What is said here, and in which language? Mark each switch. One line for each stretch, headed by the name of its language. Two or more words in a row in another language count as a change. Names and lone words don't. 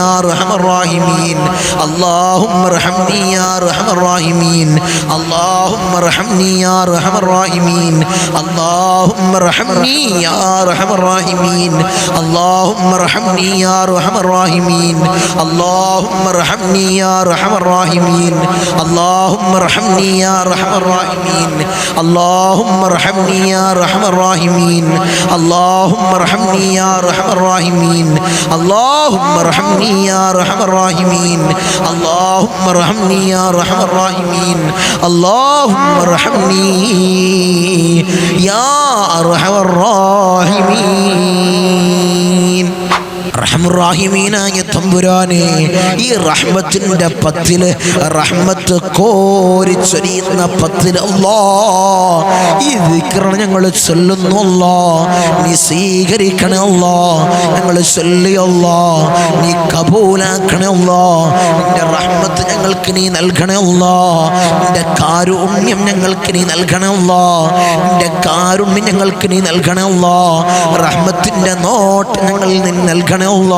Arabic: أرحم الراحمين اللهم ارحمني يا أرحم الراحمين اللهم ارحمني يا أرحم الراحمين اللهم ارحمني يا أرحم الراحمين اللهم ارحمني يا أرحم الراحمين اللهم ارحمني يا ارحم الراحمين اللهم ارحمني يا ارحم الراحمين اللهم ارحمني يا ارحم الراحمين اللهم ارحمني يا ارحم الراحمين اللهم ارحمني يا ارحم الراحمين اللهم ارحمني يا ارحم الراحمين اللهم ارحمني يا ارحم الراحمين
Malayalam: റഹ്മുറാഹിമീനായ തമ്പുരാനെ ഈ റഹ്മത്തിന്റെ 10 റഹ്മത്ത് കോരിച്ചൊരിയുന്ന 10 അല്ലാഹ് ഈ ദിക്ർ ഞങ്ങൾ ചൊല്ലുന്നു അല്ലാഹ് നീ സ്വീകരിക്കണേ അല്ലാഹ് ഞങ്ങൾ ചൊല്ലി അല്ലാഹ് നീ കബൂലാക്കണേ അല്ലാഹ് നിന്റെ റഹ്മത്ത് ഞങ്ങൾക്ക് നീ നൽകണേ അല്ലാഹ് നിന്റെ കാരുണ്യം ഞങ്ങൾക്ക് നീ നൽകണേ അല്ലാഹ് നിന്റെ കാരുണ്യം ഞങ്ങൾക്ക് നീ നൽകണേ അല്ലാഹ് റഹ്മത്തിന്റെ നോട്ട് ഞങ്ങൾ നീ നൽകണേ അല്ലാ.